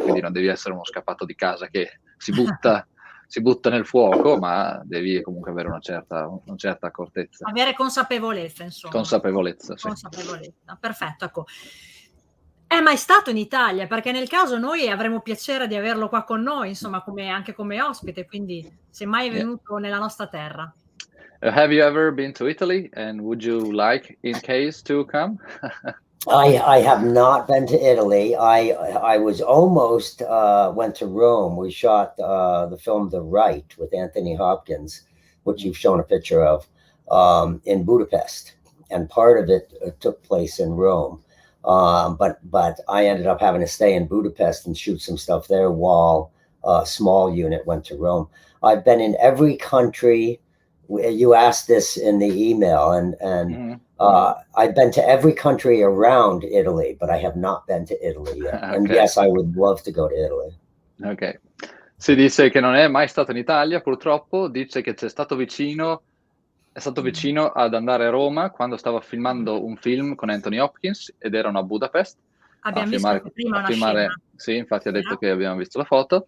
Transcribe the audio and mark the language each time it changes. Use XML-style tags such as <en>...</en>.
<it>Quindi non devi essere uno scappato di casa che si butta nel fuoco, ma devi comunque avere una certa accortezza. Avere consapevolezza, insomma. Consapevolezza, sì. Consapevolezza, perfetto, ecco. È mai stato in Italia? Perché nel caso noi avremo piacere di averlo qua con noi, insomma, anche come ospite, quindi se mai è venuto nella nostra terra.</it> <en>Have you ever been to Italy and would you like in case to come? I have not been to Italy. I was almost went to Rome. We shot the film The Right with Anthony Hopkins, which you've shown a picture of, in Budapest, and part of it took place in Rome. But I ended up having to stay in Budapest and shoot some stuff there while a small unit went to Rome. I've been in every country. You asked this in the email, and I've been to every country around Italy, but I have not been to Italy yet. Okay. And yes, I would love to go to Italy.</en> <it>Ok. Si dice che non è mai stato in Italia, purtroppo, dice che è stato vicino ad andare a Roma quando stava filmando un film con Anthony Hopkins ed erano a Budapest. Abbiamo visto anche prima una scena. Sì, infatti ha detto che abbiamo visto la foto,</it>